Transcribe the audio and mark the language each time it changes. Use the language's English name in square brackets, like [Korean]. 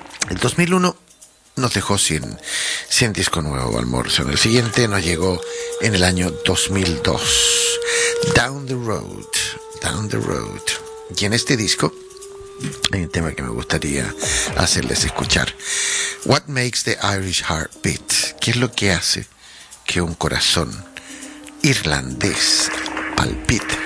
[Spanish] El 2001 nos dejó sin disco nuevo Van Morrison. El siguiente nos llegó en el año 2002. Down the Road, Down the Road. Y en este disco hay un tema que me gustaría hacerles escuchar. [English] What makes the Irish heart beat? [Spanish] ¿Qué es lo que hace que un corazón irlandés palpite?